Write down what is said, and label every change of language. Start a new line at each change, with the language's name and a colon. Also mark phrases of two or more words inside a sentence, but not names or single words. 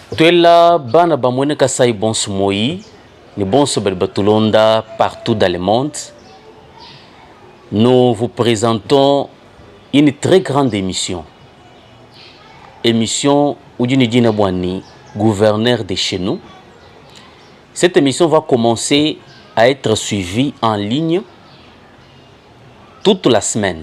Luba-Lulua: Tuela bana bamwene kasai bonso moi, ni bonso batulonda
French: partout dans le monde. Nous vous présentons une très grande émission. Émission Oudjini Bwani, gouverneur de chez nous. Cette émission va commencer à être suivie en ligne toute la semaine.